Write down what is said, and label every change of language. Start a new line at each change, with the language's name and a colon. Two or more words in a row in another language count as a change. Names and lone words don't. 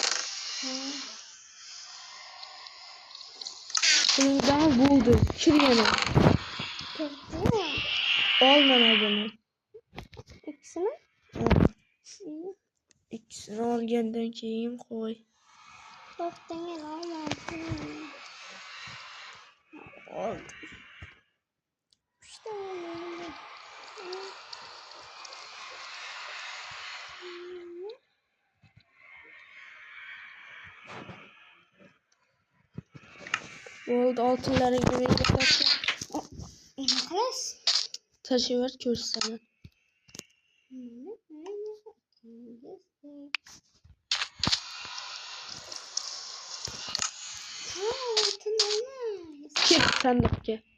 Uzbek: Qo'lingdami bo'ldi. Kir yana. Ol mana buni. İkisini? İkisini olgandan keyin qo'y. To'xtang, olmadim.
Turkish: Oldu. İşte oldu.
Uzbek: Bo'ldi, oltinlaringni menga tashla. Nima qilas? Tashaver ko'rsaman. Kir sanduqqa.